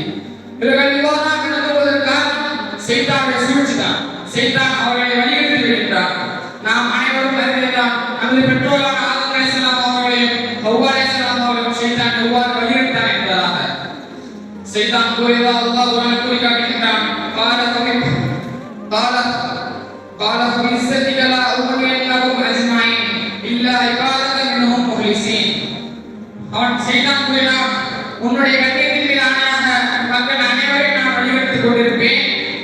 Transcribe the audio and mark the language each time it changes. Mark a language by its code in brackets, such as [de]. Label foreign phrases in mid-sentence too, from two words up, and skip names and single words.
[ta] இவர்கள் இவ்வாறாக நடந்துவதற்கு காரணம் சைத்தானுடைய சூழ்ச்சி தான். சைத்தான் அவர்களை வழிகெடுத்து விடுகின்றார். நாம் அனைவரும் அறிந்ததுதான். நமது பெற்றோரான ஆதம் [ar] عليه السلام [ta] அவர்களையும் ஹவ்வா [ar] عليه السلام [ta] அவர்களையும் சைத்தான் எவ்வாறு வழிகெடுத்தான் என்பதாக சைத்தான் கூறியதா அல்லாஹ் குர்ஆனில் கூறி காட்டுகின்றான். [ar] قال فبعزتك لا أغوينهم أجمعين إلا عبادك منهم مخلصين. [ta] அவன் சைத்தான் கூறினான், உன்னுடைய கண்ணியத்தின் மீது ஆணையாக மக்கள் அனைவரையும் நான் வழிநடத்திக் கொண்டிருப்பேன்.